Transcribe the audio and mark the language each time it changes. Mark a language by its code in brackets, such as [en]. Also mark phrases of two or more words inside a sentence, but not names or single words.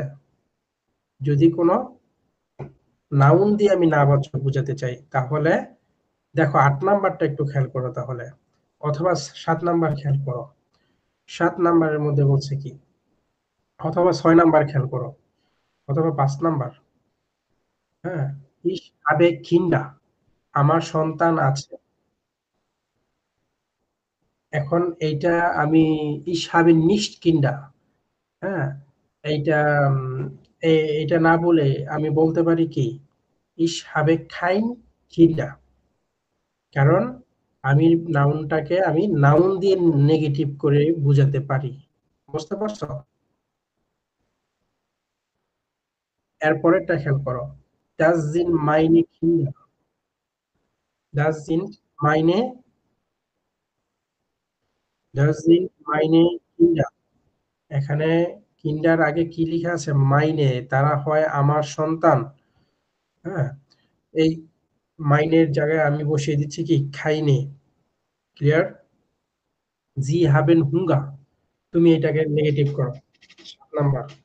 [bn] যদি কোনো নাউন দিয়ে আমি নাবাচক বুঝাতে চাই, তাহলে দেখো ৮ নাম্বারটা একটু খেয়াল করো তাহলে। অথবা ৭ নাম্বার খেয়াল করো। ৭ নাম্বারের মধ্যে বলছে কি? অথবা ৬ নাম্বার খেয়াল করো। অথবা ৫ নাম্বার। হ্যাঁ? [de] Ich habe Kinder, [bn] আমার সন্তান আছে। এখন এইটা আমি [de] Ich habe nicht Kinder, [bn] হ্যাঁ? এইটা এইটা না বলে আমি বলতে পারি কি? [de] Ich habe kein Kinder, [bn] কারণ আমি নাউনটাকে আমি নাউন দিয়ে নেগেটিভ করে বুঝাতে পারি। বুঝতে পারছো? এর পরেরটা খেয়াল করো। [de] Das sind meine Kinder. Das sind meine Das sind meine Kinder. [bn] এখানে কিন্ডার আগে কি লিখা আছে? মাইনে। তারা হয় আমার সন্তান। হ্যাঁ? এই মাইনের জায়গায় আমি বসিয়ে দিচ্ছি কি খাইনে। [de] ক্লিয়ার? Sie haben Hunger. [bn] তুমি এটাকে নেগেটিভ করো। ৭ নাম্বার।